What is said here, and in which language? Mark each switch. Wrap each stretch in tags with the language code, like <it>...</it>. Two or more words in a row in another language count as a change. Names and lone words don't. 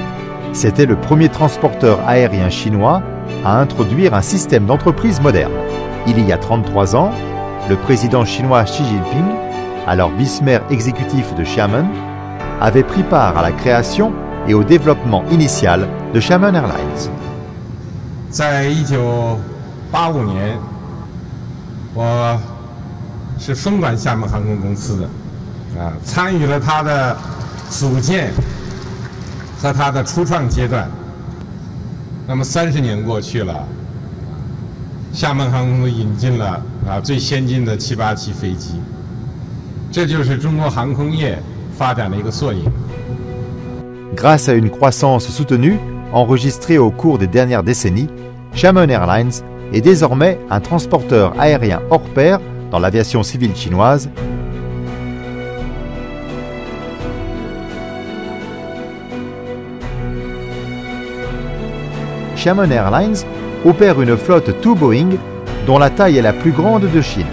<fr>C'était le premier transporteur aérien chinois à introduire un système d'entreprise moderne. Il y a 33 ans, le président chinois Xi Jinping, alors vice-maire exécutif de Xiamen, avait pris part à la création et au développement initial de Xiamen Airlines.</fr> <zh>在1985年，我是分管厦门航空公司的，参与了它的组建和它的初创阶段。那么30年过去了，厦门航空引进了最先进的787飞机，这就是中国航空业发展的一个缩影。</zh> <fr>Grâce à une croissance soutenue, enregistrée au cours des dernières décennies, Xiamen Airlines est désormais un transporteur aérien hors pair dans l'aviation civile chinoise. Xiamen Airlines opère une flotte tout Boeing dont la taille est la plus grande de Chine.</fr>